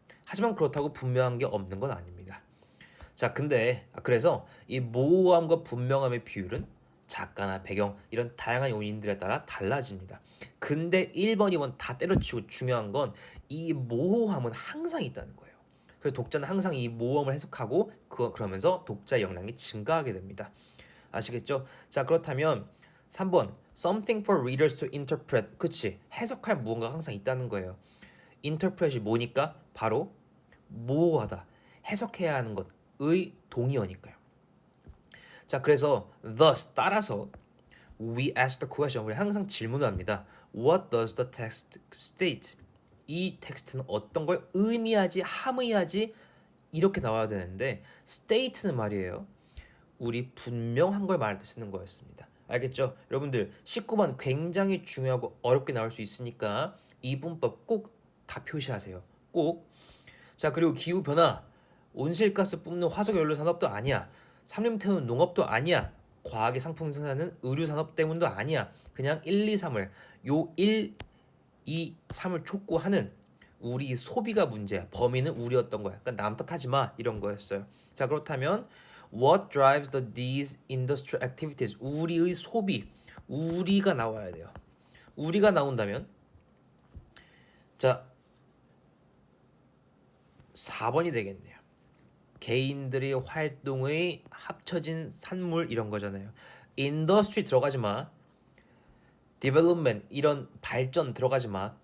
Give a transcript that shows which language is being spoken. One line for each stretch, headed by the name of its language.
Korean: 하지만 그렇다고 분명한 게 없는 건 아닙니다. 자, 근데 그래서 이 모호함과 분명함의 비율은 작가나 배경 이런 다양한 요인들에 따라 달라집니다. 근데 1번, 2번 다 때려치고 중요한 건 이 모호함은 항상 있다는 거예요. 그래서 독자는 항상 이 모호함을 해석하고 그러면서 독자의 역량이 증가하게 됩니다. 아시겠죠? 자, 그렇다면 3번
English: something for readers to interpret.
Korean: 그치? 해석할 무언가가 항상 있다는 거예요. interpret이 뭐니까? 바로 모호하다. 해석해야 하는 것의 동의어니까요. 자, 그래서
English: thus
Korean: 따라서
English: we ask the question.
Korean: 우리 항상 질문을 합니다.
English: What does the text state?
Korean: 이 텍스트는 어떤 걸 의미하지, 함의하지 이렇게 나와야 되는데 state는 말이에요. 우리 분명한 걸 말할 때 쓰는 거였습니다. 알겠죠? 여러분들 19번 굉장히 중요하고 어렵게 나올 수 있으니까 이 문법 꼭 다 표시하세요. 꼭. 자, 그리고 기후 변화, 온실가스 뿜는 화석 연료 산업도 아니야. 산림 태우는 농업도 아니야. 과학의 상품 생산은 의류 산업 때문도 아니야. 그냥 1, 2, 3을 요 1, 2, 3을 촉구하는 우리 소비가 문제야. 범인은 우리였던 거야. 그러니까 남 탓하지 마 이런 거였어요. 자, 그렇다면
English: What drives these industrial activities?
Korean: 우리의 소비, 우리가 나와야 돼요. 우리가 나온다면 자 4번이 되겠네요. 개인들의 활동의 합쳐진 산물 이런 거잖아요. industry 들어가지 마. development 이런 발전 들어가지 마.